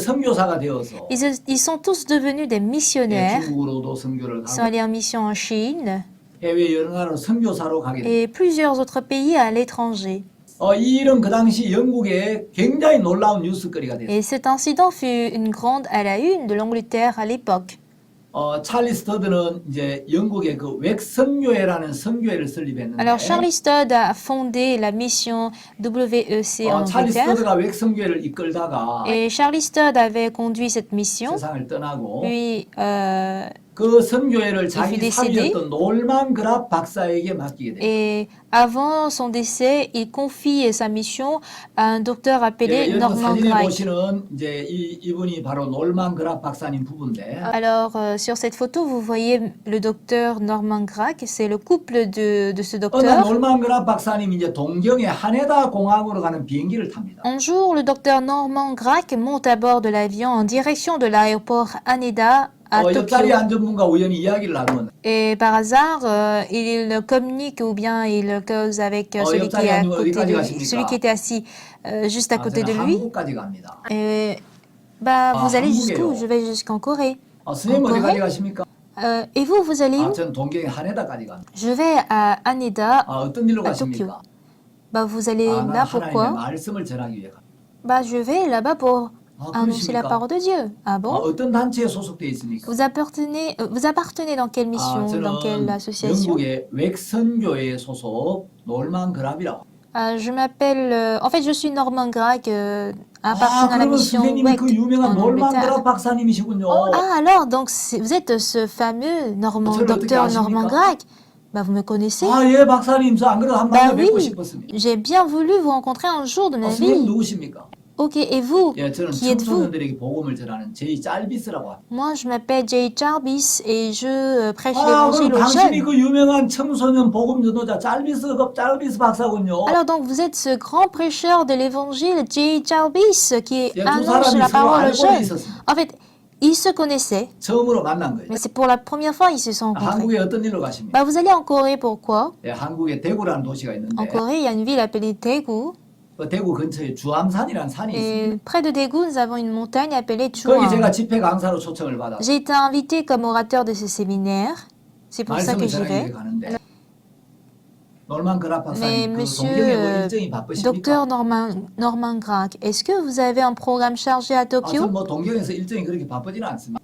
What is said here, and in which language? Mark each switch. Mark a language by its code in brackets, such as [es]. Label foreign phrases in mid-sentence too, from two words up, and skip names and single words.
[fr] Ils sont tous devenus des missionnaires. Ils sont allés en mission en Chine et plusieurs autres pays à l'étranger. Et cet incident fut une grande à la une de l'Angleterre à l'époque. [ko] 찰리 스터드는 이제 영국의 그 웩선교회라는 선교회를 설립했는데 [fr] Alors, Charlie Studd a fondé la mission WEC en [ko] 찰리 [fr] Angleterre. [ko] 스터드가 웩선교회를 이끌다가 [fr] Et Charlie Studd avait conduit cette mission. [ko] 세상을 떠나고 [fr] Puis, [ko] 그 선교회를 자기 [fr] fut décédé. [ko] 사위였던 놀만 그랍 박사에게 맡기게 돼요. [fr] et avant son décès, il confie sa mission à un docteur appelé [ko] 예, 여기 [fr] Norman [ko] 사진에 [fr] Gray. [ko] 보시는 이제 이분이 바로 놀만 그랍 박사님 부부인데 [fr] Alors, sur cette photo, vous voyez le docteur Norman Gray, c'est le couple de ce [ko] 어느 [fr] docteur. [ko] 놀만 그랍 박사님이 이제 동경의 하네다 공항으로 가는 비행기를 탑니다. [fr] Un jour, le docteur Norman Gray monte à bord de l'avion en direction de l'aéroport Haneda à [ko] 옆자리에 [fr] Tokyo. [ko] 앉은 분과 우연히 이야기를 나누면 [fr] Et par hasard, il communique ou bien il cause avec celui qui est à côté de lui, celui qui était assis juste à côté de [ko] 저는 [fr] lui. [ko] 한국까지 갑니다. [fr] Et bah, vous allez jusqu'où? [ko] 한국이에요. [fr] Je vais jusqu'en Corée. [ko] 스님 [fr] en [ko] 어디까지 [fr] Corée? [ko] 가십니까? [fr] Et vous, vous allez où? [ko] 전 동경의 하네다까지 갑니다. [fr] Je vais à Haneda, [ko] 어떤 일로 [fr] à Tokyo. [ko] 가십니까? [fr] Bah, vous allez [ko] 나 [fr] là [ko] 하나님의 [fr] pourquoi? [ko] 말씀을 전하기 위해 갑니다. [fr] Bah, je vais là-bas pour annoncer la [ko] 그러십니까? [fr] parole de Dieu. Ah bon? [ko] 어떤 단체에 소속돼 있습니까? [fr] Vous appartenez dans quelle mission, dans quelle [ko] 저는 [fr] association? [ko] 영국의 웩선교회 소속 놀만 그랍이라고. [fr] Je m'appelle, en fait, je suis Norman Gray, appartenant à la [ko] 그러면 [fr] mission [ko] 선생님이 [fr] WEC [ko] 그 유명한 [fr] en [ko] 놀만 [fr] Angleterre. [ko] 그랍 박사님이시군요. [fr] Ah, alors, donc vous êtes ce fameux [ko] 저를 어떻게 [fr] docteur Norman [ko] 아십니까? [fr] Gray? Bah, vous me connaissez? [ko] 예, 박사님, 저 안 그래도 한 [fr] Bah [ko] 번에 뵙고 [fr] oui, [ko] 싶었습니다. [fr] j'ai bien voulu vous rencontrer un jour de ma [ko] 선생님 [fr] vie. [ko] 누구십니까? [fr] Ok, et vous? [ko] 예, 저는 [fr] Qui êtes-vous? [ko] 청소년들에게 복음을 전하는 제이 짤비스라고 합니다. [fr] Moi, je m'appelle Jay Jarvis et je prêche [ko] 그럼 [fr] l'évangile aux [ko] 당신이 [fr] jeunes. [ko] 그 유명한 청소년 복음 전도자 짤비스 박사군요. [fr] Alors donc, vous êtes ce grand prêcheur de l'évangile, Jay Jarvis, qui [ko] 예, 두 [fr] annonce [ko] 사람이 [fr] la [ko] 서로 [fr] parole aux [ko] 알고 [fr] jeunes. [ko] 있었습니다. [fr] En fait, ils se connaissaient, [ko] 처음으로 만난 거예요. [fr] mais c'est pour la première fois qu'ils se sont rencontrés. [ko] 한국에 어떤 일로 가십니까? [fr] Bah, vous allez en Corée, pourquoi? [ko] 예, 한국에 대구라는 도시가 [fr] En [ko] 있는데 [fr] Corée, il y a une ville appelée Daegu. [ko] 그 대구 근처에 주암산이라는 산이 있습니다. [fr] Et près de Daegu, nous avons une montagne appelée [ko] 거기 [fr] Chuang. [ko] 제가 집회 강사로 초청을 받아 [fr] J'ai été invitée comme orateur de ce séminaire. C'est pour ça que [ko] 말씀을 [fr] j'y [ko] 전하기 위해 [fr] vais. [ko] 가는데 놀만 그랍 [fr] Mais [ko] 박사님 그 [fr] monsieur [ko] 동경에 뭐 일정이 바쁘십니까? [fr] docteur Norman Gray, est-ce que vous avez un programme chargé à Tokyo? [ko] 전 뭐 동경에서 일정이 그렇게 바쁘지는 않습니다.